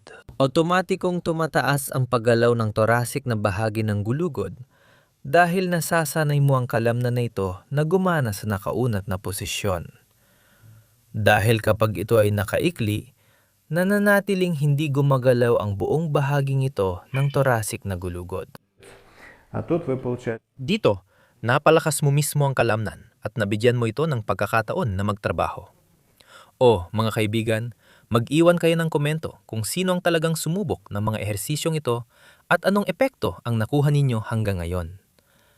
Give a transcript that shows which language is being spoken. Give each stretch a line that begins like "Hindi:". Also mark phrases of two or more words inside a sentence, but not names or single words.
Filipino: Otomatikong tumataas ang paggalaw ng thoracic na bahagi ng gulugod dahil nasasanay mo ang kalamnan na ito na gumana sa nakaunat na posisyon. Dahil kapag ito ay nakaikli, nananatiling hindi gumagalaw ang buong bahaging ito ng thoracic na gulugod.
Russian: А тут вы получаете
Filipino: Dito, napalakas mo mismo ang kalamnan at nabigyan mo ito ng pagkakataon na magtrabaho. O, mga kaibigan, mag-iwan kayo ng komento kung sino ang talagang sumubok ng mga ehersisyong ito at anong epekto ang nakuha ninyo hanggang ngayon.